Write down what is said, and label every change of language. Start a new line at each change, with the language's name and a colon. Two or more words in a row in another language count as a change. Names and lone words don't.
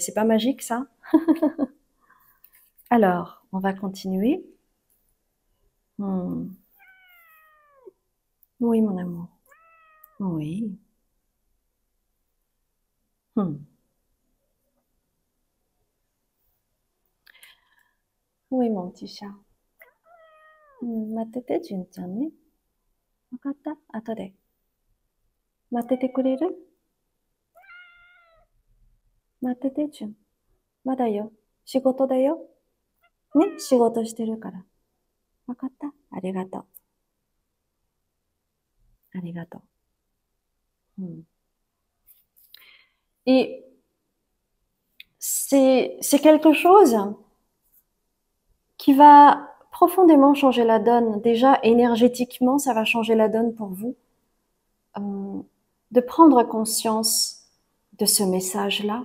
French: C'est pas magique, ça? Alors, on va continuer. Hmm. Oui, mon amour. Oui. Hmm. Oui, mon petit chat.
Japanese: 待ってて、純ちゃんね。わかった？後で。待っててくれる？待ってて、純。まだよ。仕事だよ。ね、仕事してるから。わかった？ありがとう。ありがとう。うん。
French: Et c'est quelque chose qui va profondément changer la donne. Déjà, énergétiquement, ça va changer la donne pour vous. Euh, de prendre conscience de ce message-là.